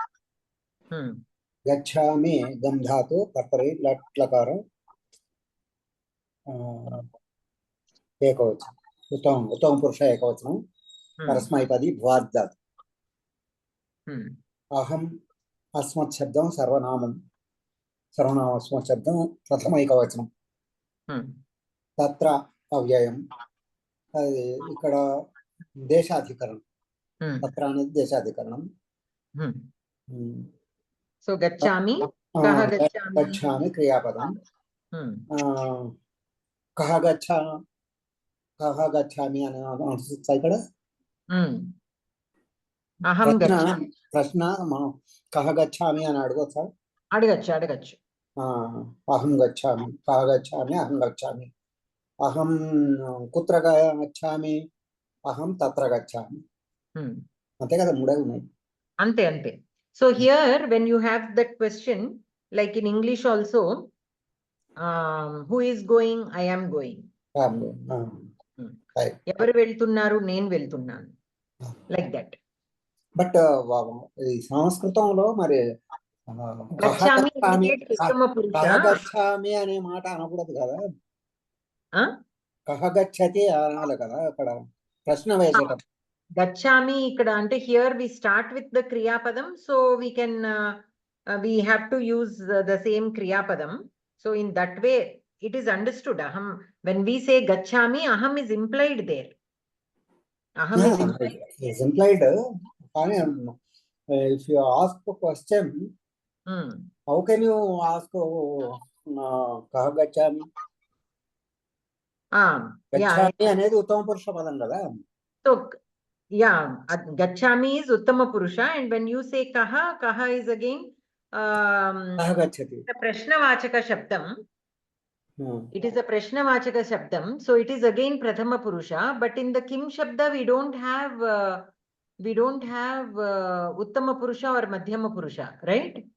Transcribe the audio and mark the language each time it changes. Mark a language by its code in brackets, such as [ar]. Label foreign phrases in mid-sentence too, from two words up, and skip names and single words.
[sa] गच्छामि गम धातु कर्तरि लट् लकार एकवचनम्. उत्तम पुरुष एकवचनम्. परस्मैपदी भ्वाद् धातु. अहम् अस्मत् शब्दं सर्वनामम्. सर्वनामस्मत् शब्दं प्रथम एकवचनम्. तत्र अव्ययम्. [te] ఇక్కడ దేశాధికరణం. తత్ర అనేది దేశాధికరణం. సో గచ్చామి గచ్చామి క్రియాపదం. [sa] कः गच्छामि [te] అని అనుసరిస్తా ఇక్కడ ప్రశ్న మనం [sa] कः गच्छामि [te] అని అడగొచ్చా? అడగచ్చు. [sa] अहं गच्छामि, कः गच्छामि, अहं गच्छामि. अहं कुत्र गच्छामि, अहं तत्र गच्छामि. [te] అంతే కదా, మూడే ఉన్నాయి. అంతే. [en] So here when you have that question, like in English also, who is going? I am going. [te] ఎవరు వెళ్తున్నారు? నేను వెళ్తున్నాను. [en] like that. [te] బట్ ఈ సంస్కృతంలో మరి గచ్చామి అనే మాట అనకూడదు కదా. [sa] कः गच्छति [te] అనాలి కదా అక్కడ ప్రశ్న వేసేటప్పుడు. గచ్చామి ఇక్కడ అంటే [en] here we start with the kriyapadam, so we can we have to use the same kriyapadam. So in that way it is understood. Aham, when we say gachami, aham is implied there. Aham is implied. If you ask a question, how can you ask [sa] कः गच्छामि? [te] గచ్చామి అనేది ఉత్తమ పురుష పదం కదా. [en] So yeah, gachami is [sa] उत्तम पुरुष, [en] and when you say kaha is again [sa] प्रश्नवाचक शब्दम्. [en] It is a [sa] प्रश्नवाचक शब्दम्, [en] so it is again [sa] प्रथम पुरुष, [en] but in the [sa] किम् शब्द [en] we don't have [sa] उत्तम पुरुष [en] or [sa] मध्यम पुरुष, [en] right?